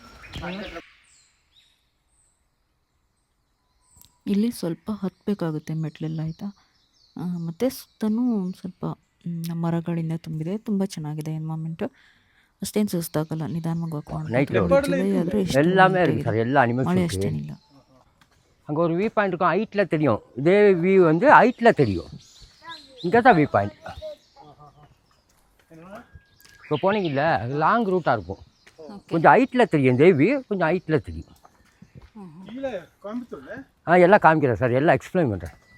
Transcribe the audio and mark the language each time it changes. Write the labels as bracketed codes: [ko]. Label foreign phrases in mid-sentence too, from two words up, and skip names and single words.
[kn] ಇಲ್ಲಿ ಸ್ವಲ್ಪ ಹತ್ತಬೇಕಾಗುತ್ತೆ ಮೆಟ್ಲೆಲ್ಲ ಆಯಿತಾ. ಮತ್ತು ಸುತ್ತಲೂ ಸ್ವಲ್ಪ ಮರಗಳಿಂದ ತುಂಬಿದೆ. ತುಂಬ ಚೆನ್ನಾಗಿದೆ ಎನ್ವೈರ್ಮೆಂಟು. ಅಷ್ಟೇನು ಸುಸ್ತಾಗಲ್ಲ, ನಿಧಾನವಾಗಿ ವಾಕ್ ಮಳೆ ಅಷ್ಟೇನಿಲ್ಲ. [ta] அங்கே ஒரு [en] view point [ta] இருக்கும், ஹைட்டில் தெரியும். இதே வியூ வந்து ஹைட்டில் தெரியும். இங்கே தான் [en] view point. [ta] இப்போ போனீங்கல்ல, [en] long route [ta] இருக்கும். கொஞ்சம் ஹைட்டில் தெரியும். இதே வியூ கொஞ்சம் ஹைட்டில் தெரியும். எல்லாம் காமிக்கிறேன் சார், எல்லாம் எக்ஸ்பிளைன் பண்ணுறேன்.